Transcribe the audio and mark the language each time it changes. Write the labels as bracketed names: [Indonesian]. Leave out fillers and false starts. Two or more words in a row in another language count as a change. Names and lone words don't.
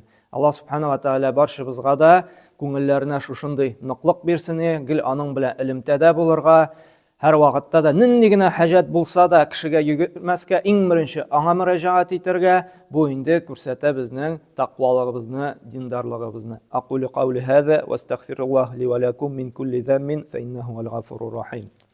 [Tatar] Аллаһ Субханаһу ва Тәгалә барчабызга да күңелләренә шушындый ныклык бирсен, гел аның белән элемтәдә булырга. Һәр вакытта да нинди генә хаҗат булса да кешегә йөгетмәскә, иң беренче аңа мөрәҗәгать итәргә, бу инде күрсәтә безнең тақвалыгыбызны, диндарлыгыбызны. [Arabic] أقول قولي هذا وأستغفر الله لي ولكم من كل ذنب فإنه الغفور الرحيم.